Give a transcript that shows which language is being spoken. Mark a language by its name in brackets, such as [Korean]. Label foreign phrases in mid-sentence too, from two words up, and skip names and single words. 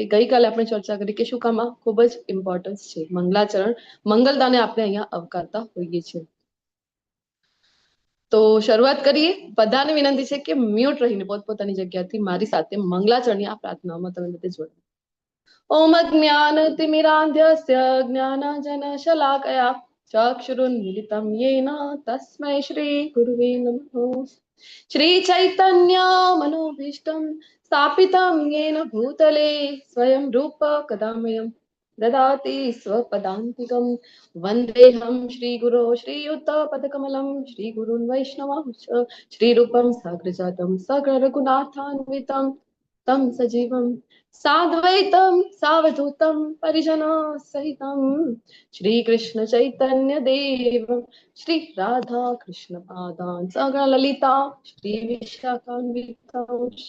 [Gujarati] ગઈકાલે આપણે ચર્ચા કરી કે શું કામ આ ખૂબ જ ઇમ્પોર્ટન્સ છે મંગલાચરણ, મંગલદાને આપણે અહીંયા આવકારતા હોઈએ છીએ. તો શરૂઆત કરીએ. બધાને વિનંતી છે કે મ્યુટ રહીને પોતપોતાની જગ્યાથી મારી સાથે મંગલાચરણની આ પ્રાર્થનામાં તમે બધે જોડાઓ. [Sanskrit] ઓમ જ્ઞાનતિમિરાન્ધ્યસ્ય જ્ઞાનાંજનશલાકયા ચક્ષુરુન્મિલિतं येन तस्मै श्री गुरुवे नमः. श्री चैतन्य मनोभीष्टं स्थापितं येन भूतले स्वयं रूप कदामयं ददाति स्वपदान्तिकं वन्देऽहं श्रीगुरो श्रीयुतपदकमलं श्रीगुरुन् वैष्णवांश्च श्रीरूपं साग्रजातं सकलरघुनाथान्वितं तं सजीवं साद्वैतं सावधूतं परिजनसहितं श्रीकृष्ण चैतन्य देवं श्री राधा कृष्ण पादान् सकललिता श्री विशाखान्वितांश्च।